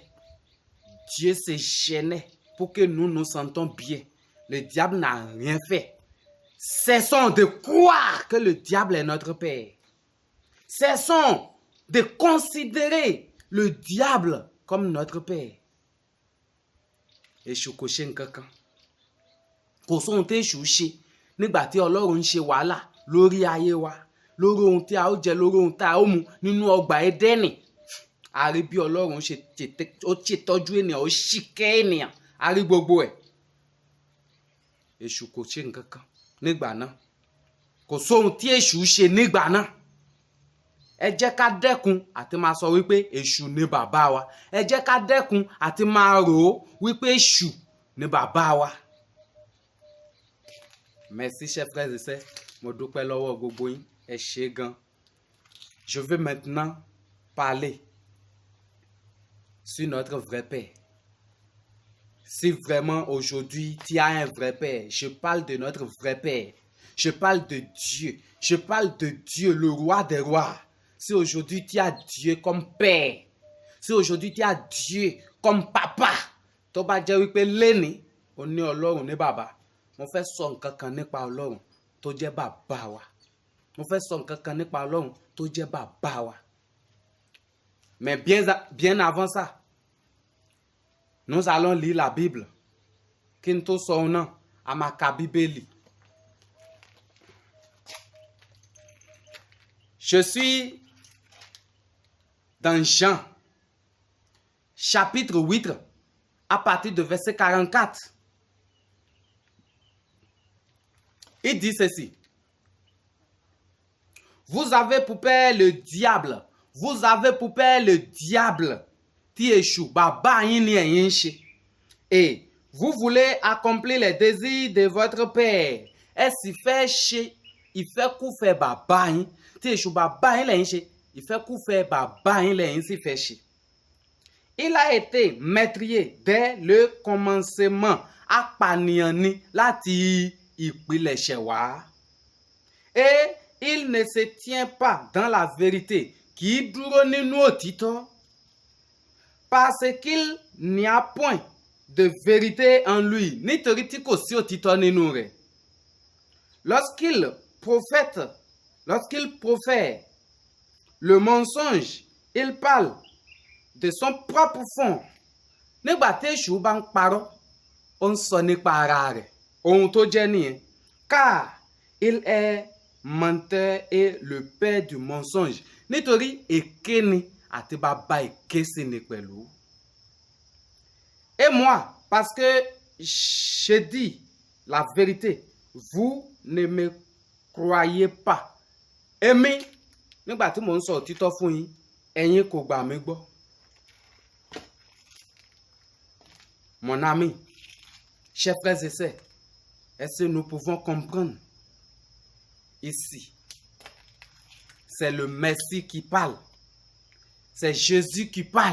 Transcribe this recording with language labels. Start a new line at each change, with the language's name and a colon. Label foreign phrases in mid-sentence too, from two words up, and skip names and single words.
French: Dieu se gênait pour que nous nous sentons bien. Le diable n'a rien fait. Cessons de croire que le diable est notre père. Cessons de considérer le diable comme notre père.
Yoruba: Èṣù kò ṣe nǹkan kan. Kò sóhun tí èṣù ṣe nígbà tí Ọlọ́run ń ṣe wàhálà lórí ayé wa, lórí ohun tí a ó jẹ, lórí ohun tí a ó mu nínú ọgbà Édẹ́nì. A rí bí Ọlọ́run ó ṣètọ́jú ènìyàn, ó ṣìkẹ́ ènìyàn, a rí gbogbo ẹ̀. Èṣù kò ṣe nǹkan kan nígbà náà. Kò sóhun tí èṣù ṣe nígbà náà. Ẹ jẹ́ ká dẹ́kun àti máa sọ wípé èṣù ni bàbá wa. Ẹ jẹ́ ká dẹ́kun àti máa rò ó wípé èṣù ni bàbá wa.
French: Merci chers frères et sœurs.
Yoruba: Mo dúpẹ́ lọ́wọ́ gbogbo yín. Ẹ ṣé gan.
French: Je vais maintenant parler sur notre vrai père. Si vraiment aujourd'hui tu as un vrai père, je parle de notre vrai père. Je parle de Dieu. Je parle de Dieu, le roi des rois. Si aujourd'hui tu as Dieu comme père, si aujourd'hui tu as Dieu comme papa,
Yoruba: tó bá jẹ́ wípé lẹ́ni ó ní Ọlọ́run ní bàbá, mo fẹ́ sọ nǹkan kan nípa Ọlọ́run tó jẹ́ bàbá wa. Mo fẹ́ sọ nǹkan kan nípa Ọlọ́run tó jẹ́ bàbá wa.
French: Mais bien avant ça, nous allons lire la Bible.
Yoruba: Kí n tó sọ òun náà, a máa ka Bíbélì.
French: Je suis dans Jean, chapitre 8, à partir de verset 44. Il dit ceci. Vous avez pour père le diable. Vous avez pour père le diable.
Yoruba: Tí èṣù bàbá yín ni ẹ̀yin ń ṣe.
French: Et vous voulez accomplir les désirs de votre père.
Yoruba: Ẹ sì fẹ́ ṣe ìfẹ́kúfẹ̀ẹ́ bàbá yín. Tí èṣù bàbá yín lẹ́yìn ṣe, ìfẹ́kúfẹ̀ẹ́ bàbá yín lẹ́yìn sì fẹ́ ṣe.
French: Il a été meurtrier dès le commencement.
Yoruba: Apànìyàn ni láti ìpilẹ̀ṣẹ̀ wá.
French: Et il ne se tient pas dans la vérité.
Yoruba: Kì í dúró nínú òtítọ́.
French: Parce qu'il n'y a point de vérité en lui.
Yoruba: Nítorí tí kò sí òtítọ́ nínú rẹ̀.
French: Lorsqu'il profère le mensonge, il parle de son propre fond.
Yoruba: Nígbà tí èṣù bá ń parọ́, ó ń sọ nípa ara rẹ̀. Ohun tó jẹ́ nìyẹn.
French: Car il est menteur et le père du mensonge.
Yoruba: Nítorí èké ni àti bàbá èké sì ni pẹ̀lú.
French: Et moi, parce que je dis la vérité, vous ne me croyez pas.
Yoruba: Èmi, nígbà tí mò ń sọ òtítọ́ fún yín, ẹ̀yin kò gbà mí gbọ́.
French: Mon ami, chers frères et sœurs, est-ce que nous pouvons comprendre ici? C'est le Messie qui parle. C'est Jésus qui parle.